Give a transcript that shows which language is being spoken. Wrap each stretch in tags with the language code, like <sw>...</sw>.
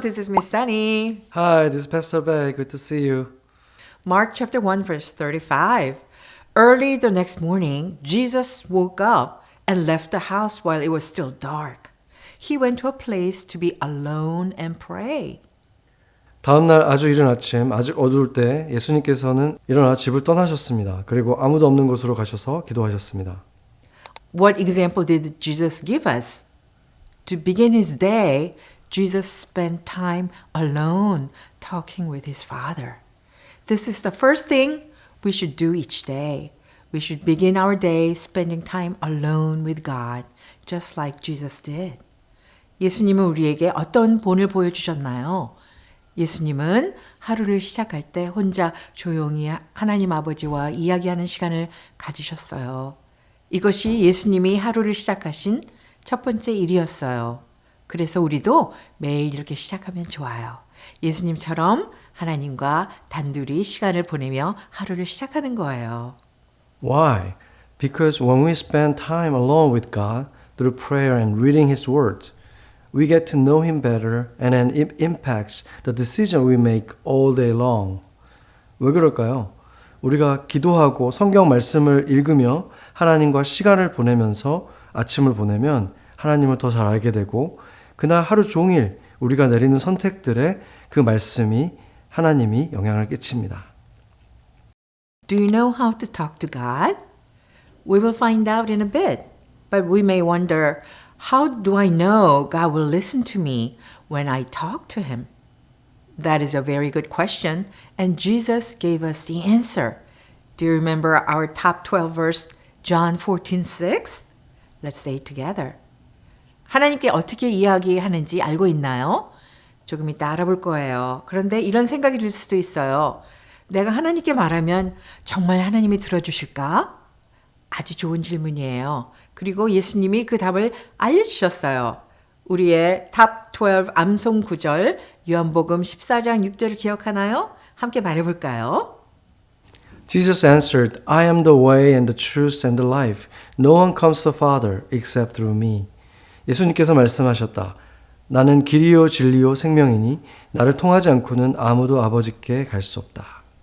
<en>This is Miss Sunny. Hi, this is Pastor Bay. Good to see you. Mark chapter 1 verse 35. Early the next morning, Jesus woke up and left the house while it was still dark. He went to a place to be alone and pray.</en> <ko>다음 날 아주 이른 아침, 아직 어두울 때 예수님께서는 일어나 집을 떠나셨습니다. 그리고 아무도 없는 곳으로 가셔서 기도하셨습니다.</ko> <en>What example did Jesus give us? To begin his day, Jesus spent time alone talking with his Father. This is the first thing we should do each day. We should begin our day spending time alone with God, just like Jesus did.</en> <ko>예수님은 우리에게 어떤 본을 보여주셨나요? 예수님은 하루를 시작할 때 혼자 조용히 하나님 아버지와 이야기하는 시간을 가지셨어요. 이것이 예수님이 하루를 시작하신 첫 번째 일이었어요. 그래서 우리도 매일 이렇게 시작하면 좋아요. 예수님처럼 하나님과 단둘이 시간을 보내며 하루를 시작하는 거예요.</ko> <en>Why? Because when we spend time alone with God through prayer and reading His Word, we get to know Him better and then it impacts the decision we make all day long.</en> <ko>왜 그럴까요? 우리가 기도하고 성경 말씀을 읽으며 하나님과 시간을 보내면서 아침을 보내면 하나님을 더 잘 알게 되고 그날 하루 종일 우리가 내리는 선택들에 그 말씀이 하나님이 영향을 끼칩니다.</ko> <en>Do you know how to talk to God? We will find out in a bit, but we may wonder, how do I know God will listen to me when I talk to Him? That is a very good question, and Jesus gave us the answer. Do you remember our top 12 verse, John 14:6? Let's say it together.</en> <ko>하나님께 어떻게 이야기하는지 알고 있나요? 조금 이따 알아볼 거예요. 그런데 이런 생각이 들 수도 있어요. 내가 하나님께 말하면 정말 하나님이 들어주실까? 아주 좋은 질문이에요. 그리고 예수님이 그 답을 알려주셨어요. 우리의 탑 12 암송 구절 요한복음 14장 6절을 기억하나요? 함께 말해볼까요?</ko> <en>Jesus answered, I am the way and the truth and the life. No one comes to the Father except through me.</en> <ko>예수님께서 말씀하셨다. 나는 길이요 진리요 생명이니 나를 통하지 않고는 아무도 아버지께 갈 수 없다.</ko>